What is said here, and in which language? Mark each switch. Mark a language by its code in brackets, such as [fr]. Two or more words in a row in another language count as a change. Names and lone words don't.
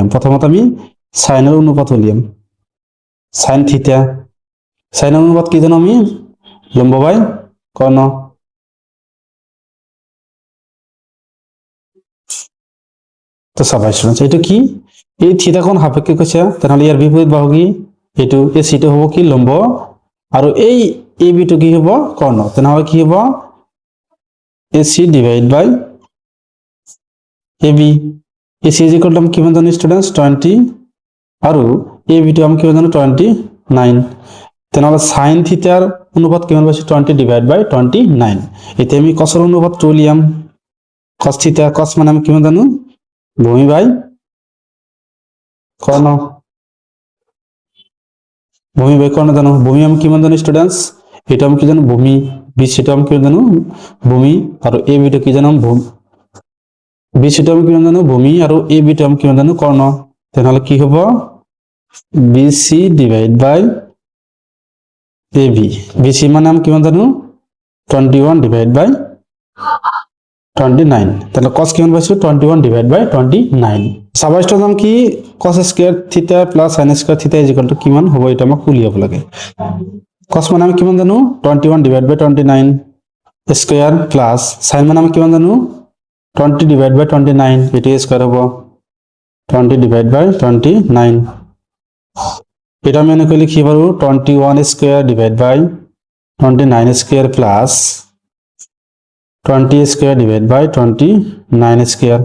[as] প্রথমত আমি sin এর অনুপাত উলিয়াম sin থিটা sin এর অনুপাত কি জানো আমি লম্ব বাই কর্ণ। তো চাবা স্টুডেন্টস এটা কি এই থিটা কোণ সাপেক্ষে কৈছে তাহলে ইয়ার বিপরীত বাহু কি এটো AC টো হ'ব কি লম্ব আৰু এই AB টো কি হ'ব কর্ণ তাহলে কি হ'ব [en] AC divide by AB. [as] AC = কিমান জানো স্টুডেন্টস 20 আৰু AB টো আমি কিমান জানো 29 তাহলে sin থিটার অনুপাত কিমান পাইছো [en] 20 divide by 29. [as] এতে আমি cos এর অনুপাত উলিয়াম cos থিটা cos মানে আমি কিমান জানো ভূমি বাই কর্ণ জানো ভূমি আমি কিমান জানো স্টুডেন্টস এটা আমি কি জানো ভূমি BC টো আমি কিমান জানো ভূমি আৰু AB টো কি জানো BC টো আমি কিমান জানো ভূমি আৰু AB টো আমি কিমান জানো কর্ণ তাহলে কি হ'ব [en] BC divide by AB [as] BC মানে আমি কিমান জানো 21 ডিভাইড বাই 29 তাহলে cos কিমান পাইছো 21 ডিভাইড বাই 29। চাবা স্টুডেন্ট কি cos স্কয়ার থিটা প্লাস sin স্কয়ার থিটা = কিমান হ'ব এটা আমাক উলিয়াব লাগে। cos মানে আমি কিমান জানো 21 ডিভাইড বাই 29 স্কয়ার প্লাস sin মানে আমি কিমান জানো 20 ডিভাইড বাই 29 এটা স্কয়ার হ'ব 20 ডিভাইড বাই 29। এটা আমি এনেকৈ লিখি পাৰো 21 স্কয়ার ডিভাইড বাই 29 স্কয়ার প্লাস 20 স্কয়ার ডিভাইড বাই 29 স্কয়ার।